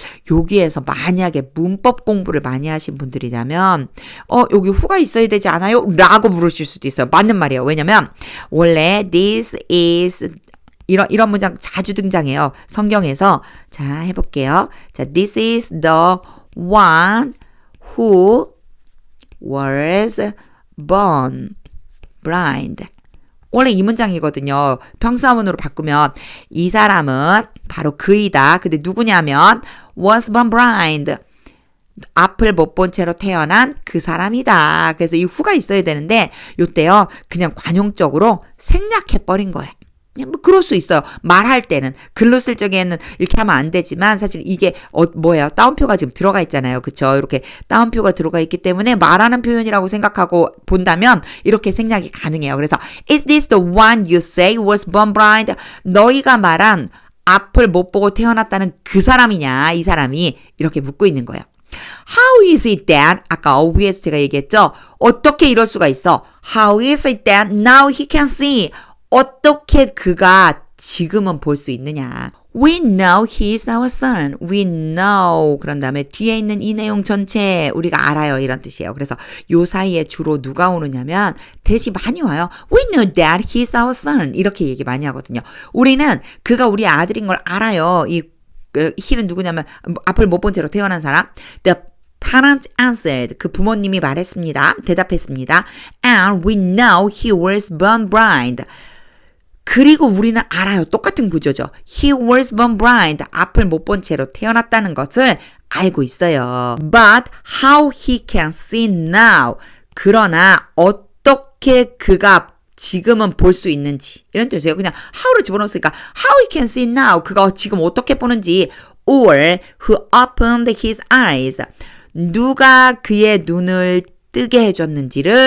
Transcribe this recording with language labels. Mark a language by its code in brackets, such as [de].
[ko] 여기에서 만약에 문법 공부를 많이 하신 분들이라면 여기 who가 있어야 되지 않아요? 라고 물으실 수도 있어요. 맞는 말이에요. 왜냐면 원래 [en] this is [ko] 이런 문장 자주 등장해요. 성경에서. 자, 해볼게요. [en] 자, this is the one who was born blind. [ko] 원래 이 문장이거든요. 평서문으로 바꾸면 이 사람은 바로 그이다. 근데 누구냐면 [en] was born blind. [ko] 앞을 못 본 채로 태어난 그 사람이다. 그래서 이 who가 있어야 되는데 요때요. 그냥 관용적으로 생략해버린 거예요. 그냥 뭐 그럴 수 있어요. 말할 때는. 글로 쓸 적에는 이렇게 하면 안 되지만 사실 이게 뭐예요? 따옴표가 지금 들어가 있잖아요. 그쵸? 이렇게 따옴표가 들어가 있기 때문에 말하는 표현이라고 생각하고 본다면 이렇게 생략이 가능해요. [en] 그래서 Is this the one you say was born blind? [ko] 너희가 말한 앞을 못 보고 태어났다는 그 사람이냐? 이 사람이 이렇게 묻고 있는 거예요. [en] How is it that [ko] 아까 위에서 제가 얘기했죠? 어떻게 이럴 수가 있어? [en] How is it that now he can see? [ko] 어떻게 그가 지금은 볼 수 있느냐. [en] We know he is our son. We know. [ko] 그런 다음에 뒤에 있는 이 내용 전체 우리가 알아요. 이런 뜻이에요. 그래서 요 사이에 주로 누가 오느냐면 대시 많이 와요. [en] We know that he is our son. [ko] 이렇게 얘기 많이 하거든요. 우리는 그가 우리 아들인 걸 알아요. 이 he는 누구냐면 앞을 못 본 채로 태어난 사람. [en] The parents answered. [ko] 그 부모님이 말했습니다. 대답했습니다. [en] And we know he was born blind. [ko] 그리고 우리는 알아요. 똑같은 구조죠. [en] He was born blind. [ko] 앞을 못 본 채로 태어났다는 것을 알고 있어요. [en] But how he can see now. [ko] 그러나 어떻게 그가 지금은 볼 수 있는지. 이런 뜻이에요. 그냥 how를 집어넣었으니까 [en] how he can see now. [ko] 그가 지금 어떻게 보는지. [en] Or who opened his eyes. [ko] 누가 그의 눈을 뜨게 해줬는지.